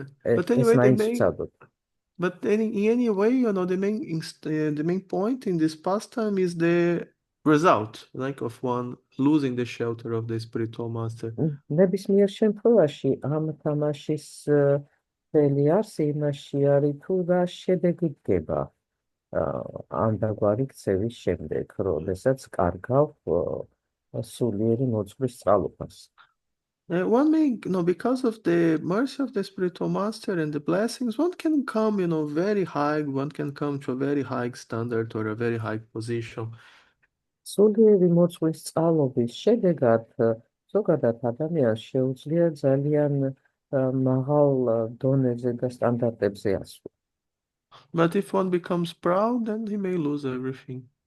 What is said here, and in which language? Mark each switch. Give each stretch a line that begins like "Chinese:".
English: But anyway, but in any way, the main point in this pastime is the result, like of one losing the shelter of the spiritual master.
Georgian: ნებისმიერ შემთხვევაში ამ თამაშის მთელი არსი იმაში არის, თუ რა შედეგი დგება ამ დაგვარი ქცევის შემდეგ, როდესაც კარგავ სულიერი მოძღვრის წყალობას.
English: One may, because of the mercy of the spiritual master and the blessings, one can come, very high, one can come to a very high standard or a very high position.
Georgian: სულიერი მოძღვრის წყალობის შედეგად ზოგადად ადამიანს შეუძლია ძალიან მაღალ დონეზე და სტანდარტებზე ასვლა.
English: But if one becomes proud, then he may lose everything.